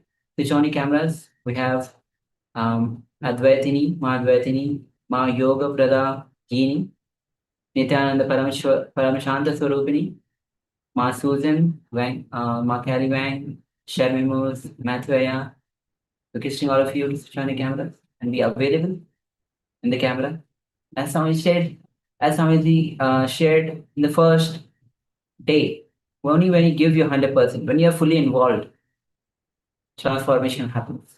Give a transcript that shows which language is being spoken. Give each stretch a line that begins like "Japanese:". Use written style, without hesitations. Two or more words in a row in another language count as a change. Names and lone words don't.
English: Switch on your cameras. We have Advaitini, Ma Advaitini, Ma Yoga Prada Gini, Nityananda Paramashanta Swarupini, Ma Susan, Wang, Ma Kali Wang, Sharmi Moose, Mathvaya. Requesting all of you to switch on your cameras and be available in the camera. As Swamiji shared in the first day, only when you give your 100%, when you are fully involved, transformation happens.